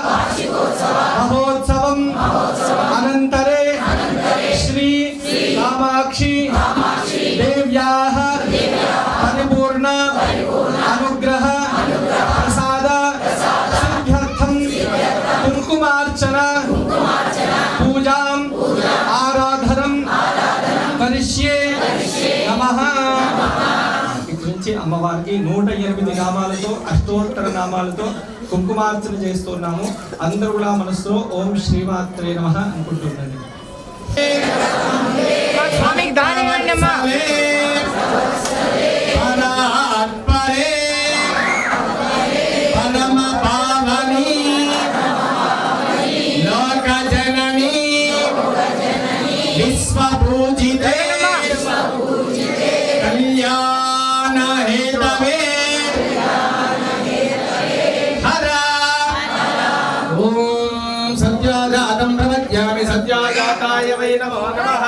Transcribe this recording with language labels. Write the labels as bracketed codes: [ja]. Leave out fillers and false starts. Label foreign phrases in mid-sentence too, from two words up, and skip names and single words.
[sa] महोत्सवं अनन्तरे श्री कामाक्षी देव्याः परिपूर्ण अनुग्रह प्रसाद सिद्ध्यर्थं कुंकुमार्चना पूजां आराधनं करिष्ये नमः। [te] అమ్మవారికి 108 నామాలతో అష్టోత్తర నామాలతో కుంకుమార్చన చేస్తున్నాము. అందరూ కూడా మనసులో [sa] ఓం శ్రీమాత్రే నమః [te] అనుకుంటున్నాను. స్వామికి దానం ఇవ్వండి అమ్మా. [sa] విశ్వపూజితే కళ్యాణ హేతవే హర ఓం సత్యాజాతం ప్రవక్ష్యామి సత్యాజాతాయ వై నమో నమః.